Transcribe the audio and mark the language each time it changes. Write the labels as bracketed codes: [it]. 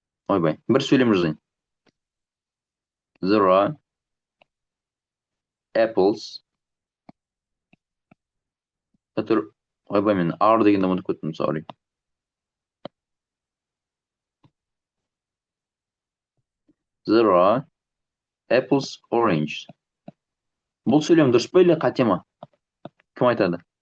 [kk] Ойбай, бір сөйлем жазайын. [en] There are apples. [kk] Ойбай, мен are дегенді ұмытып кеттім, sorry. [en] There are apples orange. [kk] Бұл сөйлем дұрыс па или қате ма? Кім айтады?